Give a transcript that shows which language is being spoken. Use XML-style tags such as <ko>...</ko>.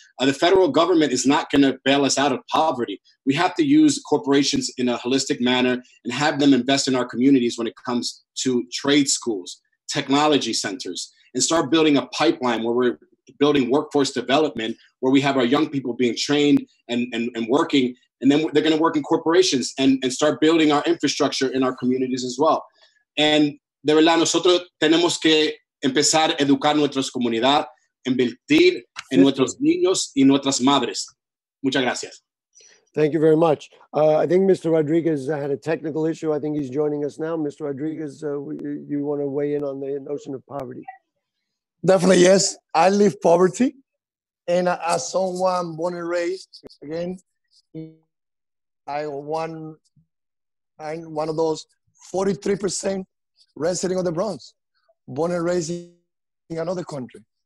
<en>The federal government is not going to bail us out of poverty. We have to use corporations in a holistic manner and have them invest in our communities when it comes to trade schools, technology centers, and start building a pipeline where we're building workforce development, where we have our young people being trained and working, and then they're going to work in corporations and start building our infrastructure in our communities as well.</en> <es>And de verdad, nosotros tenemos que empezar a educar nuestras comunidades, invertir en nuestros niños y nuestras madres. Muchas gracias.</es> <en>Thank you very much. I think Mr. Rodriguez had a technical issue. I think he's joining us now. Mr. Rodriguez, you want to weigh in on the notion of poverty? Definitely, yes. I live poverty. And as someone born and raised, again, I'm one of those 43% resident of the Bronx, born and raised in another country.</en>